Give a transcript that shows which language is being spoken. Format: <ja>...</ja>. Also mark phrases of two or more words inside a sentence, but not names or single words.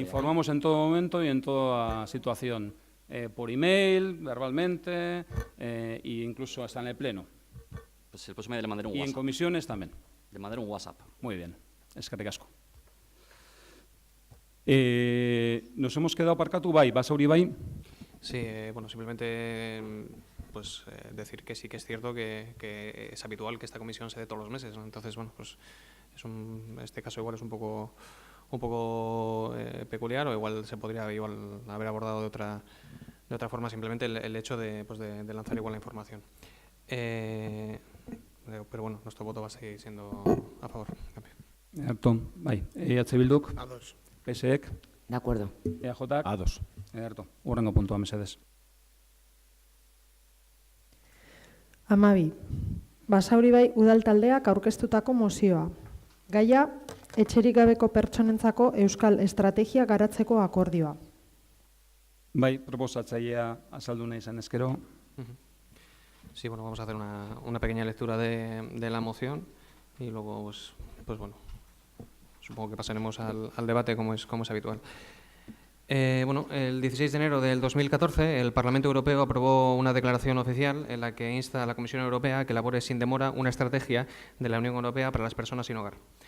<es>Informamos en todo momento y en toda situación, por email, verbalmente e incluso hasta en el pleno. Pues el próximo día le mandaré un y WhatsApp. En comisiones también. Le mandaré un WhatsApp. Muy bien, es que ricasco. Nos hemos quedado</es> <eu>parkatu, bai,</eu> <es>Basauri bai. Sí, bueno, simplemente pues decir que sí que es cierto que es habitual que esta comisión se dé todos los meses, ¿no? Entonces, bueno, pues este caso igual es un poco peculiar, o igual se podría haber abordado de otra forma, simplemente el hecho de lanzar igual la información. Pero bueno, nuestro voto va a seguir siendo a favor.</es> <eu>Ederto, bai. EH Bilduk, Ados. PSEk,</eu> <es>De acuerdo.</es> <eu>EAJak, A2. Ederto, hurrengo puntua mesedez. 12. Basauri bai udal taldeak aurkeztutako mozioa. Gaia, etxerik gabeko pertsonentzako euskal estrategia garatzeko akordioa. Bai, proposatzailea azaldu nahi izan ezkero.</eu> <es>Sí, bueno, vamos a hacer una pequeña lectura de la moción y luego, pues bueno, supongo que pasaremos al debate como es habitual. El 16 de enero del 2014 el Parlamento Europeo aprobó una declaración oficial en la que insta a la Comisión Europea a que elabore sin demora una estrategia de la Unión Europea para las personas sin hogar.</es>